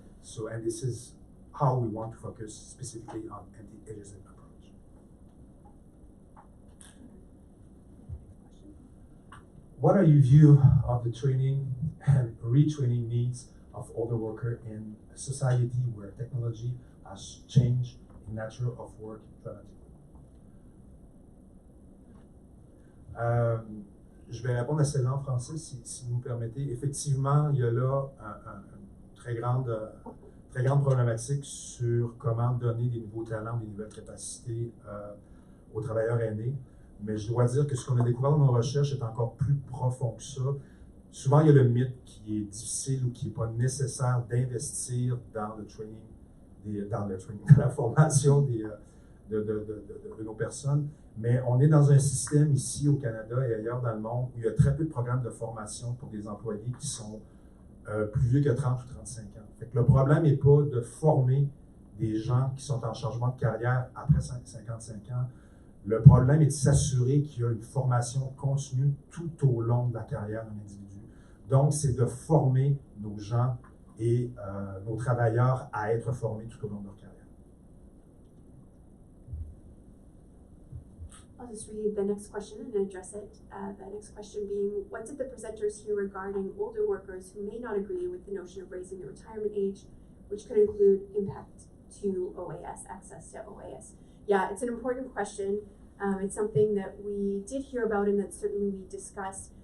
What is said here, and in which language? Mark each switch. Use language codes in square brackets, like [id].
[en] So, and this is how we want to focus specifically on anti-ageism approach. What are your view of the training and retraining needs of older workers in a society where technology has changed the nature of work dramatically? [fr] Je vais répondre à celle-là en français, si vous me permettez. Effectivement, il y a là une très grande problématique sur comment donner des nouveaux talents, des nouvelles capacités aux travailleurs aînés. Mais je dois dire que ce qu'on a découvert dans nos recherches est encore plus profond que ça. Souvent, il y a le mythe qui est difficile ou qui n'est pas nécessaire d'investir dans le training, dans la formation de nos personnes. Mais on est dans un système ici au Canada et ailleurs dans le monde où il y a très peu de programmes de formation pour des employés qui sont plus vieux que 30 ou 35 ans. Fait que le problème n'est pas de former des gens qui sont en changement de carrière après 55 ans. Le problème est de s'assurer qu'il y a une formation continue tout au long de la carrière d'un individu. Donc, c'est de former nos gens et nos travailleurs à être formés tout au long de leur carrière. [en] I'll just read the next question and address it. The next question being, what did the presenters hear regarding older workers who may not agree with the notion of raising the retirement age, which could include impact to OAS, access to OAS? Yeah, it's an important question. It's something that we did hear about and that certainly we discussed.